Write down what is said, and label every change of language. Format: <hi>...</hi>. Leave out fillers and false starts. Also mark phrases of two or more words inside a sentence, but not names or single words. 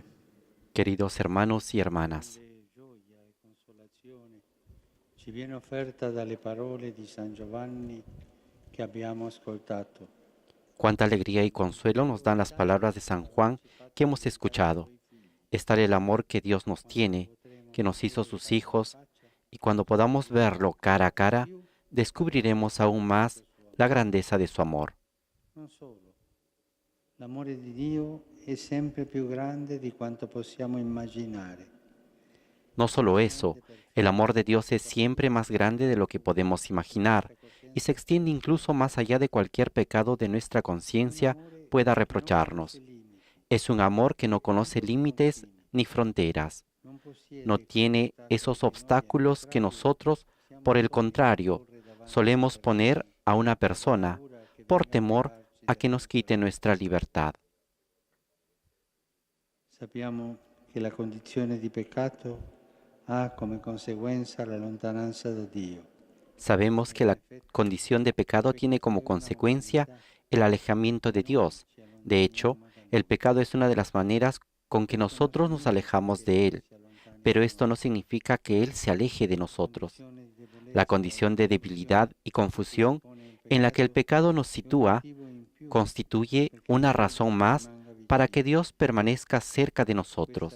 <es>Queridos hermanos y hermanas,</es> <it>grande gioia e consolazione ci viene offerta dalle parole di San Giovanni che abbiamo ascoltato.</it> <es>cuánta alegría y consuelo nos dan las palabras de San Juan que hemos escuchado. Es tal el amor que Dios nos tiene, que nos hizo sus hijos, y cuando podamos verlo cara a cara, descubriremos aún más la grandeza de su amor.</es> <it>Non solo, l'amore di Dio è sempre più grande di quanto possiamo immaginare.</it> <es>No solo eso, el amor de Dios es siempre más grande de lo que podemos imaginar y se extiende incluso más allá de cualquier pecado de nuestra conciencia pueda reprocharnos. Es un amor que no conoce límites ni fronteras. No tiene esos obstáculos que nosotros, por el contrario, solemos poner a una persona por temor a que nos quite nuestra libertad.</es> <it>Sappiamo che la condizione di peccato ha come conseguenza la lontananza da Dio.</it> <es>Sabemos que la condición de pecado tiene como consecuencia el alejamiento de Dios. De hecho, el pecado es una de las maneras con que nosotros nos alejamos de Él, pero esto no significa que Él se aleje de nosotros. La condición de debilidad y confusión en la que el pecado nos sitúa constituye una razón más para que Dios permanezca cerca de nosotros.</es>